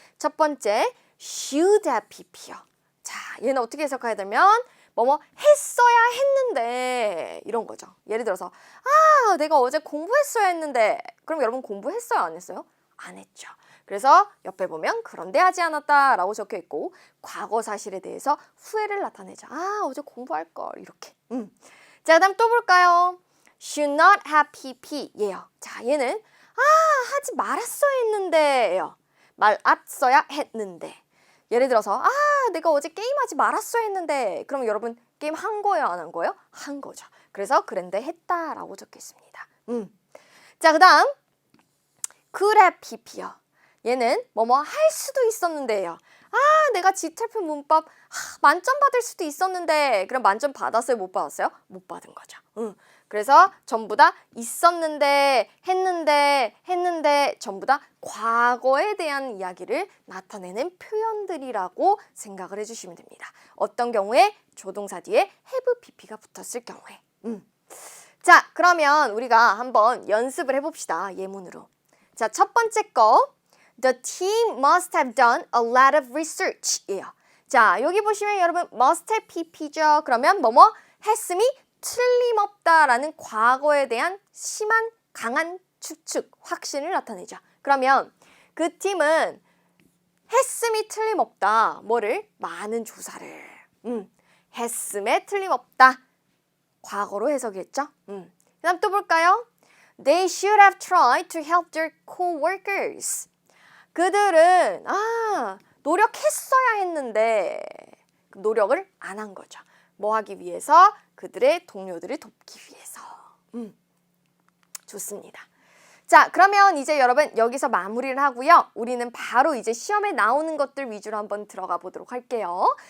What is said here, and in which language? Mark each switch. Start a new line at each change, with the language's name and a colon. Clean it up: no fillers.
Korean: 첫 번째, should have pp요. 자, 얘는 어떻게 해석해야 되면 뭐뭐 했어야 했는데 이런 거죠. 예를 들어서 내가 어제 공부했어야 했는데 그럼 여러분 공부했어요? 안 했어요? 안 했죠. 그래서 옆에 보면 그런데 하지 않았다 라고 적혀 있고 과거 사실에 대해서 후회를 나타내죠. 어제 공부할 걸 이렇게. 자, 그 다음 또 볼까요? should not have pp 예요. 자, 얘는 하지 말았어야 했는데 예요. 말았어야 했는데. 예를 들어서 내가 어제 게임하지 말았어야 했는데 그럼 여러분 게임 한 거예요? 안 한 거예요? 한 거죠. 그래서 그런데 했다라고 적혀 있습니다. 자, 그 다음 could have pp요. 얘는 뭐뭐 할 수도 있었는데요. 내가 지탈표 문법 만점 받을 수도 있었는데 그럼 만점 받았어요? 못 받았어요? 못 받은 거죠. 그래서 전부 다 있었는데 했는데 전부 다 과거에 대한 이야기를 나타내는 표현들이라고 생각을 해주시면 됩니다. 어떤 경우에 조동사 뒤에 have pp가 붙었을 경우에. 자, 그러면 우리가 한번 연습을 해봅시다. 예문으로.
English: 자, 첫 번째 거 The team must have done a lot of research 예요.
Korean: 자, 여기 보시면 여러분 must have pp죠. 그러면 뭐뭐 했음이 틀림없다라는 과거에 대한 심한 강한 추측, 확신을 나타내죠. 그러면 그 팀은 했음이 틀림없다. 뭐를? 많은 조사를. 했음에 틀림없다. 과거로 해석했죠. 그 다음 또 볼까요?
English: They should have tried to help their co-workers.
Korean: 그들은 노력했어야 했는데 노력을 안 한 거죠. 뭐 하기 위해서? 그들의 동료들을 돕기 위해서. 좋습니다. 자, 그러면 이제 여러분 여기서 마무리를 하고요. 우리는 바로 이제 시험에 나오는 것들 위주로 한번 들어가 보도록 할게요.